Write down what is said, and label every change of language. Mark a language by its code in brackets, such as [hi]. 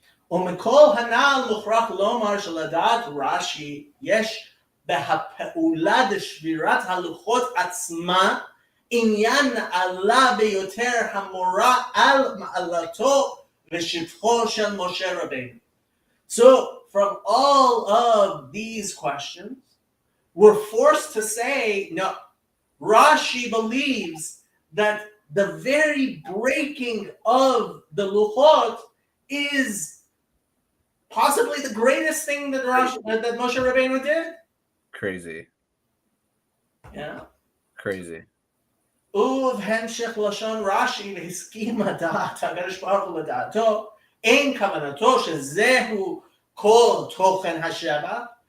[he] ומכל הנ"ל מוכרח לומר שלדעת רש"י יש בהפעולה דשבירת הלוחות עצמה עניין נעלה ביותר המורה על מעלתו ושבחו של משה רבנו. [en] So from all of these questions, we're forced to say, no, Rashi believes that the very breaking of the luchot is possibly the greatest thing that Moshe Rabbeinu did. Crazy. Yeah. Crazy. [he] ובהמשך לשון רש"י והסכים הדעת הקדוש ברוך הוא לדעתו, אין כוונתו שזהו כל תוכן השבח.